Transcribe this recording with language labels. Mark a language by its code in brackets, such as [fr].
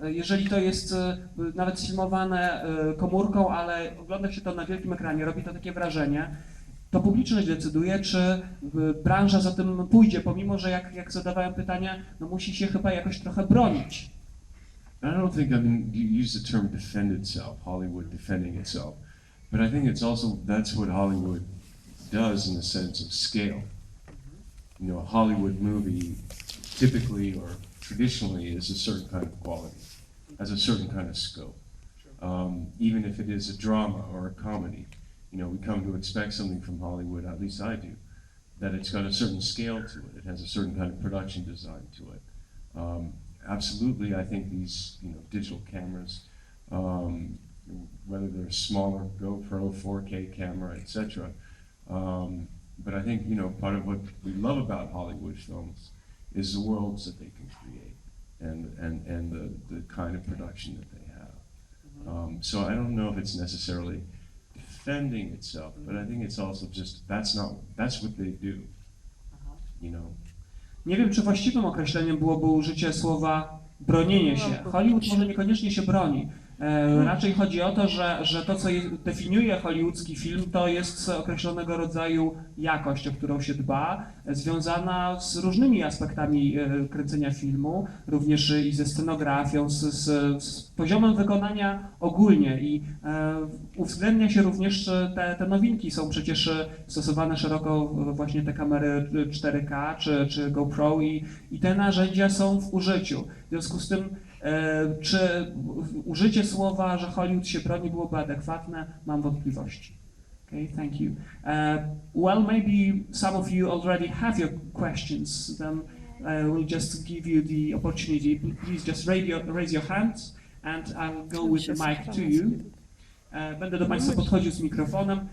[pl] Jeżeli to jest nawet sfilmowane komórką, ale ogląda się to na wielkim ekranie, robi to takie wrażenie, to publiczność decyduje, czy branża za tym pójdzie, pomimo że jak zadawałem pytanie, no musi się chyba jakoś trochę bronić. [en] I don't think, I mean, you use the term defend itself, Hollywood defending itself, but I think it's also, that's what Hollywood does in the sense of scale. You know, a Hollywood movie typically or traditionally is a certain kind of quality, has a certain kind of scope. Even if it is a drama or a comedy, you know, we come to expect something from Hollywood, at least I do, that it's got a certain scale to it. It has a certain kind of production design to it. Absolutely, I think these, you know, digital cameras, whether they're smaller GoPro, 4K camera, etc. But I think, you know, part of what we love about Hollywood films is the worlds that they can create and the kind of production that they have. So I don't know if it's necessarily defending itself, but I think it's also just, that's what they do, you know. [pl] Nie wiem, czy właściwym określeniem byłoby użycie słowa bronienie się. Hollywood może niekoniecznie się broni. Raczej chodzi o to, że to, co definiuje hollywoodzki film, to jest określonego rodzaju jakość, o którą się dba, związana z różnymi aspektami kręcenia filmu, również i ze scenografią, z poziomem wykonania ogólnie i uwzględnia się również te nowinki. Są przecież stosowane szeroko właśnie te kamery 4K czy GoPro i te narzędzia są w użyciu. W związku z tym czy użycie słowa, że Hollywood się broni, byłoby adekwatne? Mam wątpliwości. [en] Okay, thank you. Well, maybe some of you already have your questions. Then we'll just give you the opportunity. Please just raise your hands and I'll go with the mic to you. [pl] Będę do Państwa podchodził z mikrofonem.